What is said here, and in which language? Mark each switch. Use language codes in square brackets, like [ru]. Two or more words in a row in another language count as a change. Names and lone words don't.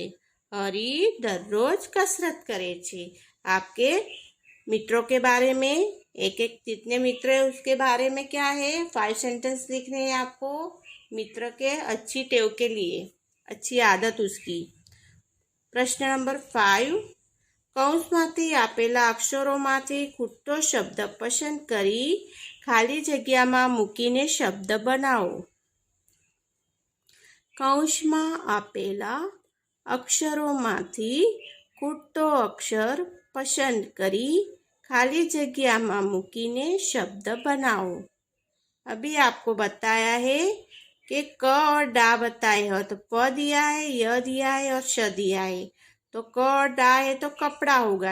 [gu] હરી દરરોજ કસરત કરે છે। [hi] आपके मित्रों के बारे में एक जितने मित्र है उसके बारे में क्या है 5 सेंटेंस लिखने हैं आपको। मित्र के अच्छी टेव के लिए, अच्छी आदत उसकी। प्रश्न नंबर 5, [gu] કૌંસમાંથી આપેલા અક્ષરોમાંથી ખૂટતો શબ્દ પસંદ કરી ખાલી જગ્યામાં મૂકીને શબ્દ બનાવો। કૌંસમાં આપેલા અક્ષરોમાંથી ખૂટતો અક્ષર પસંદ કરી ખાલી જગ્યામાં મૂકીને શબ્દ બનાઓ। [hi] अभी आपको बताया है कि क और डा बताए हो, तो प दिया है, य दिया है और श दिया है। तो क और डा है तो कपड़ा होगा।